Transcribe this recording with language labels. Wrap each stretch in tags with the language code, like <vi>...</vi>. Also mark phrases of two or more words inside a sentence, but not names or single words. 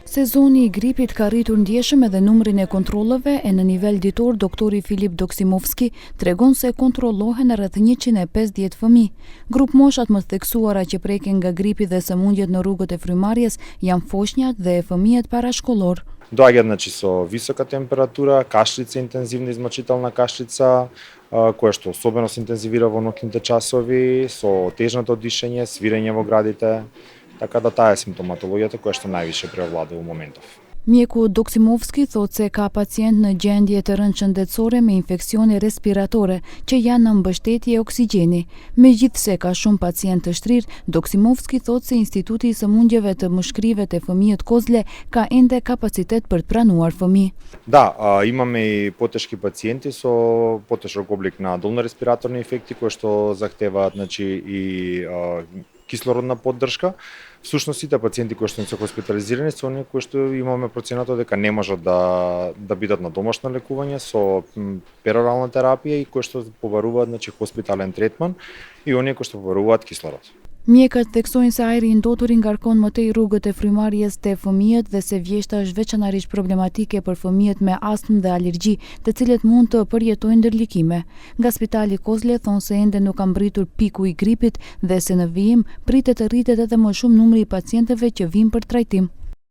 <sq>Sezoni i gripit ka rritur ndjeshëm edhe numrin e kontrolleve e në nivel ditor doktori Filip Doksimovski tregon se kontrollohen rreth 150 fëmijë. Grup moshat më theksuara që preken nga gripi dhe sëmundjet në rrugët e frymarrjes janë foshnjat dhe fëmijët parashkollor.</sq> <mk>Доаѓаат со висока температура, кашлица, интензивна измочителна кашлица, која што особено се интензивира во ноќните часови, со тежното дишење, свирење во градите, така да таа е симптоматологијата која што највише преовладува во моментов.</mk> <sq>Mjeku Doksimovski thot se ka pacient në gjendje të rënd shëndetësore me infeksione respiratore që janë në mbështetje e oksigjeni. Megjithse ka shumë pacient të shtrirë, Doksimovski thot se Instituti i Sëmundjeve të Mushkrive te Fëmijët Kozle ka ende kapacitet për të pranuar fëmijë.</sq> <mk>Да, имаме и потешки пациенти со потешок облик на долно респираторни инфекти кои што захтеваат и кислородна поддршка. Всушност сите пациенти кои што се хоспитализирани се оние кои што имаме проценато дека не можат да бидат на домашно лекување со перорална терапија и кои што побаруваат хоспитален третман и оние кои што побаруваат кислород.</mk> <sq>Mjekët theksojnë se ajri i ndotur i ngarkon më tej rrugët e frymarrjes te fëmijët dhe se vjeshta është veçanërisht problematike për fëmijët me astmë dhe alergji, të cilët mund të përjetojnë ndërlikime. Nga Spitali Kozle thonë se ende nuk ka mbritur piku i gripit dhe se në vijim pritet të rritet edhe më shumë numri i pacientëve që vijnë për trajtim.</sq>